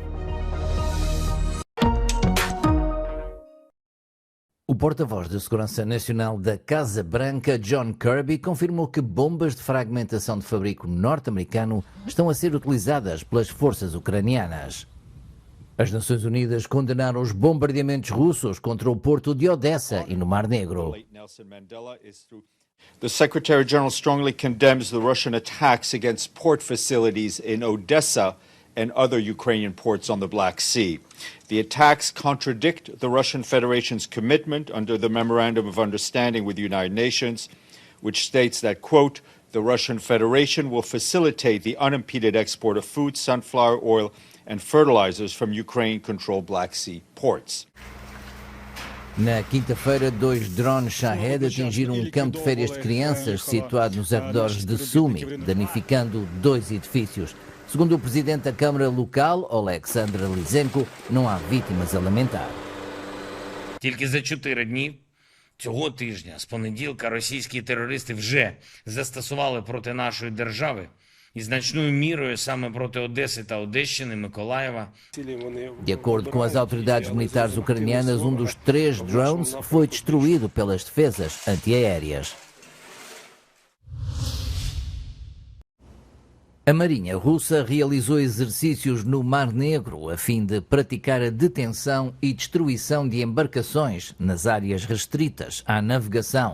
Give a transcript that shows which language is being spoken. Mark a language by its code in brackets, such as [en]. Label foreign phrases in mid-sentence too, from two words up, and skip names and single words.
[pt] O porta-voz de Segurança Nacional da Casa Branca, John Kirby, confirmou que bombas de fragmentação de fabrico norte-americano estão a ser utilizadas pelas forças ucranianas. As Nações Unidas condenaram os bombardeamentos russos contra o porto de Odessa e no Mar Negro. [en] The Secretary-General strongly condemns the Russian attacks against port facilities in Odessa and other Ukrainian ports on the Black Sea. The attacks contradict the Russian Federation's commitment under the Memorandum of Understanding with the United Nations, which states that, quote, the Russian Federation will facilitate the unimpeded export of food, sunflower oil, and fertilizers from Ukraine-controlled Black Sea ports. [pt] Na quinta-feira, 2 drones Shahed atingiram um campo de férias de crianças situado nos arredores de Sumy, danificando 2 edifícios. Segundo o presidente da Câmara local, Oleksandr Lysenko, não há vítimas a lamentar. [uk] Тільки за 4 дні цього тижня, з понеділка, російські терористи вже застосували проти нашої держави e значною мірою саме проти Одеси та Одещини, Миколаєва. [pt] De acordo com as autoridades militares ucranianas, um dos 3 drones foi destruído pelas defesas antiaéreas. A Marinha Russa realizou exercícios no Mar Negro a fim de praticar a detenção e destruição de embarcações nas áreas restritas à navegação.